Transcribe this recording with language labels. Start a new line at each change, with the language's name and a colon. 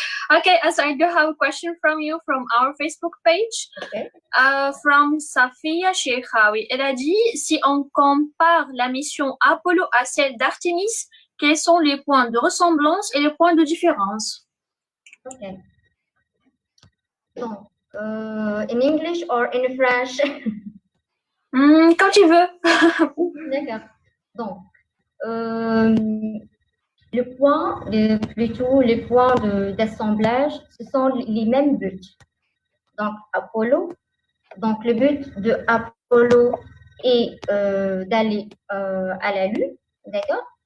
English: Okay, so I do have a question from you from our Facebook page. Okay. From Safia Sheikhawi.
French: Elle a dit, si on compare la mission Apollo à celle d'Artemis, quels sont les points de ressemblance et les points de différence? Okay.
English: Donc, in English or in French?
French: Comme tu veux. D'accord. Donc, les points d'assemblage, ce sont les mêmes buts. Donc, Apollo. Donc, le but de Apollo est d'aller à la Lune, d'accord?